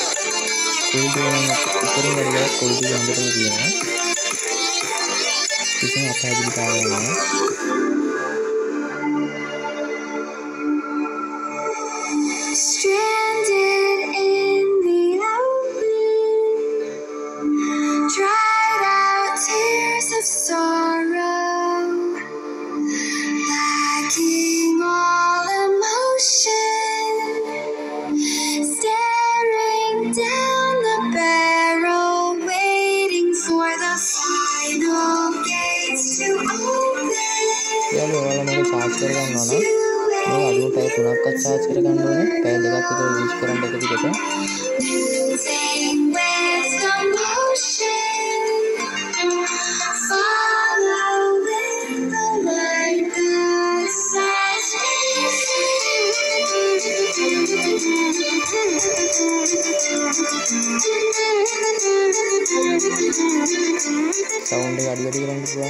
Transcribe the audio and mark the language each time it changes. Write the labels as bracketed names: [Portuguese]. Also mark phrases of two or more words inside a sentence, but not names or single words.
[Sinhala] ක්වොලිටි එක ඉතින් වැඩිලා ක්වොලිටි එක හොඳටම තියෙනවා. කිසිම අපහසුතාවයක් නැහැ. [English] Stranded in the open, dried out tears of sorrow, lacking all emotion, staring down the barrel, waiting for the final gates to open. [Sinhala] charge කරගන්න ඕනේ. පැය දෙකක් විතර යූස් කරන්න එක දිගට. [English] Moving with the motion, following the light that sets me [Sinhala] sound එක අඩු වැඩි කරන්න පුළුවන්.